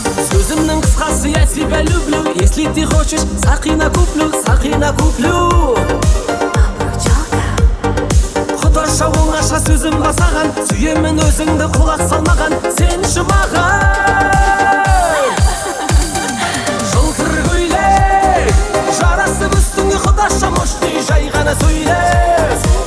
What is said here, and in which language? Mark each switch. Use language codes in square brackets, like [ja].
[kk] Сөзімнің қысқасы [ru] я тебя люблю. Если ты хочешь, сақина куплю. [kk] Құдаша оңаша сөзім басаған, сүйемін өзіңді құлақ салмаған, сен жұмаған. Жылтыр көйлек жарасып үстіңе құдаша мощный жай ғана сөйле.